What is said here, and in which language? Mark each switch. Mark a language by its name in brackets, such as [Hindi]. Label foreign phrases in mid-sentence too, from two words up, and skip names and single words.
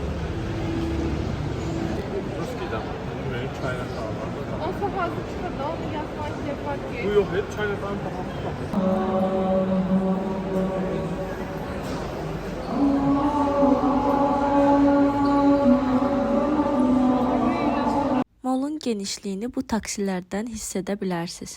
[Turkish] Ruski'den. Böyle Chinatown var. [Russian] Он сразу что-то дал, я [Azerbaijani] Bu yox, Chinatown bahalı. Molun genişliyini bu taksilərdən hiss edə bilərsiniz.